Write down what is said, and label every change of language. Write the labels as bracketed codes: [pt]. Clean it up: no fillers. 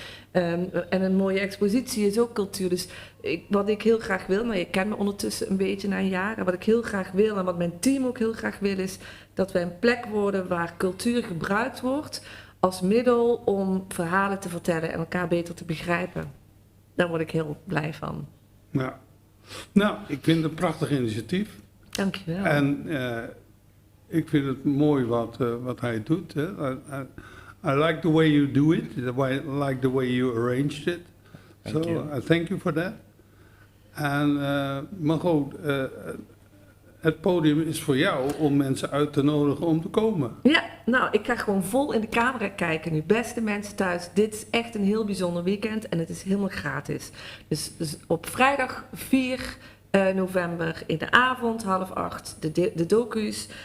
[nl] En een mooie expositie is ook cultuur. Dus wat ik heel graag wil, maar je kent me ondertussen een beetje na een jaar, en wat ik heel graag wil en wat mijn team ook heel graag wil is dat wij een plek worden waar cultuur gebruikt wordt als middel om verhalen te vertellen en elkaar beter te begrijpen. Daar word ik heel blij van. Ja. Nou, ik vind het een prachtig initiatief. Dankjewel. En ik vind het mooi wat hij doet. [en] I like the way you do it. I like the way you arranged it. Thank you. I thank you for that. [nl] En Margot, het podium is voor jou om mensen uit te nodigen om te komen. Ja, nou, ik ga gewoon vol in de camera kijken nu. Beste mensen thuis, dit is echt een heel bijzonder weekend en het is helemaal gratis. Dus op vrijdag 4 november in de avond, 7:30, de docu's.